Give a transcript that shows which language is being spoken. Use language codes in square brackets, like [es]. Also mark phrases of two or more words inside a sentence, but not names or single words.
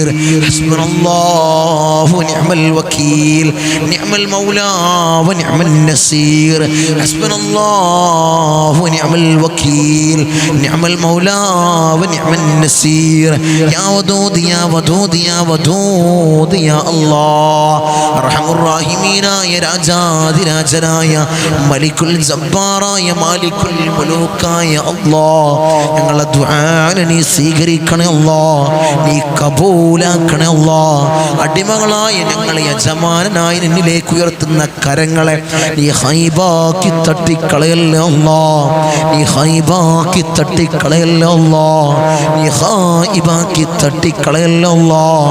[ar] حسبنا الله ونعم الوكيل نعم المولى ونعم النصير. حسبنا الله ونعم الوكيل نعم المولى ونعم النصير. يا ودود يا ودود يا ودود يا الله أرحم الراحمين يا [ml] രാജാതി രാജനായ മലിക്കുൽ ജബ്ബാറായ മാലിക്കുൽ മുലൂക്കായ അല്ലാഹ്, ഞങ്ങളുടെ ദുആനെ നീ സ്വീകരിക്കണേ അല്ലാഹ്, നീ കബൂലാക്കണേ അല്ലാഹ്. അടിമകളായ ഞങ്ങളെ യജമാനനായ നിന്നിലേക്ക് ഉയർത്തുന്ന കരങ്ങളെ നീ ഹൈബാക്കി തട്ടിക്കളയല്ലേ അല്ലാഹ്, നീ ഹൈബാക്കി തട്ടിക്കളയല്ലേ അല്ലാഹ്, നീ ഹൈബാക്കി തട്ടിക്കളയല്ലേ അല്ലാഹ്.